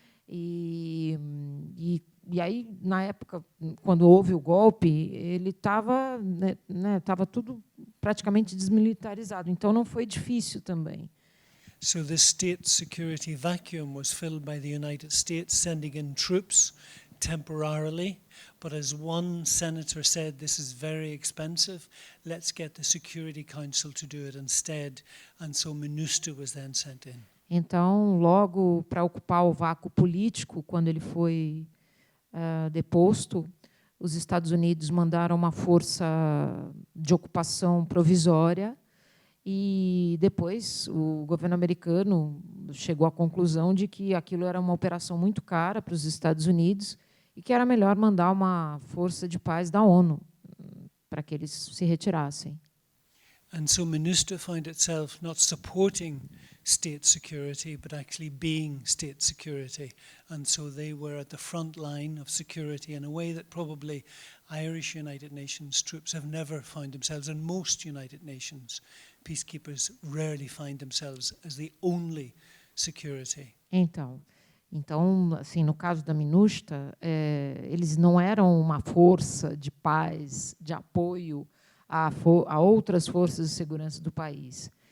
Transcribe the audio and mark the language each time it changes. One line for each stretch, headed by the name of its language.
Portuguese: E aí, na época, quando houve o golpe, ele estava tudo praticamente desmilitarizado. Então, não foi difícil também.
English: So this state security vacuum was filled by the United States sending in troops temporarily, but as one senator said, this is very expensive, let's get the Security Council to do it instead, and so MINUSTA was then sent in.
Portuguese: Então, logo para ocupar o vácuo político, quando ele foi deposto, os Estados Unidos mandaram uma força de ocupação provisória e depois o governo americano chegou à conclusão de que aquilo era uma operação muito cara para os Estados Unidos e que era melhor mandar uma força de paz da ONU para que eles se retirassem.
English: And so MINUSTA found itself not supporting state security, but actually being state security. And so they were at the front line of security in a way that probably Irish United Nations troops have never found themselves, and most United Nations peacekeepers rarely find themselves as the only security.
Portuguese: Então, assim, no caso da MINUSTA, eles não eram uma força de paz, de apoio a outras forças de segurança do país.